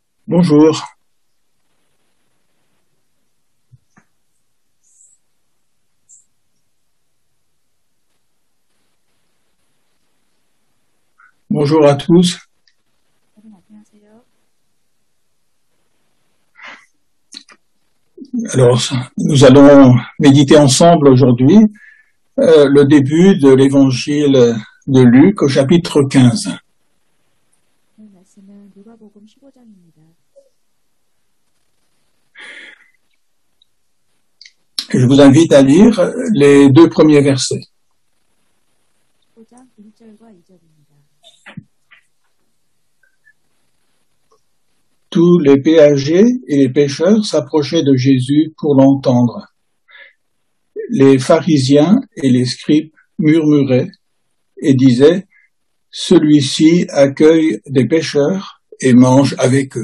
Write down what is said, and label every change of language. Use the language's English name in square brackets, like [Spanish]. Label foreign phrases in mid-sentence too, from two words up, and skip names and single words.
[French] Bonjour. Bonjour à tous. Alors, nous allons méditer ensemble aujourd'hui le début de l'évangile de Luc au chapitre 15. [Korean] 말씀은 누가복음 15장입니다. [French] Je vous invite à lire les deux premiers versets. [Korean] 15장 1절과 2절입니다. [French] Tous les péagers et les pêcheurs s'approchaient de Jésus pour l'entendre. Les pharisiens et les scribes murmuraient et disaient « Celui-ci accueille des pêcheurs et mange avec eux.